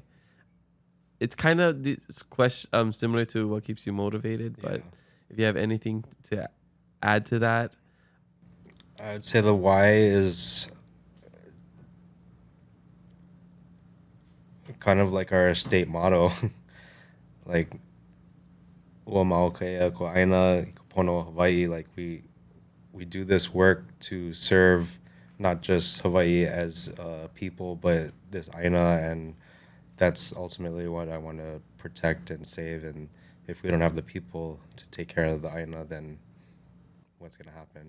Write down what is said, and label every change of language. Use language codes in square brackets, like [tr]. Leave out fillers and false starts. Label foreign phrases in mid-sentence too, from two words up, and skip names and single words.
[en] It's kind of this question similar to what keeps you motivated, but if you have anything to add to that. I would say the why is kind of like our state motto, like [haw] ua maokea ko aina pono Hawaii. [en] Like we do this work to serve not just Hawaii as people, but this aina, and that's ultimately what I want to protect and save. And if we don't have the people to take care of the aina, then what's gonna happen?